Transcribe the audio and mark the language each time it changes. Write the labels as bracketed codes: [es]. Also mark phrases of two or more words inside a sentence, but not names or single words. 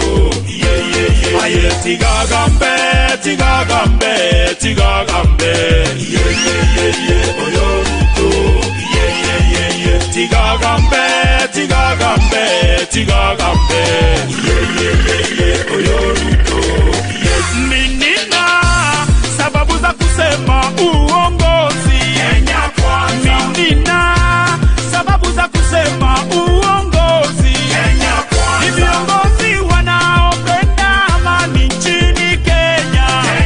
[guz] Aye tigagambe, tigagambe, tigagambe. Oyo Ruto. Tigagambe, tigagambe, tigagambe. Oyo Ruto. [sw] Minina sababu za kusema uongozi. Minina sababu za kusema uongozi. Ni viongozi wanaopenda amani nchini Kenya.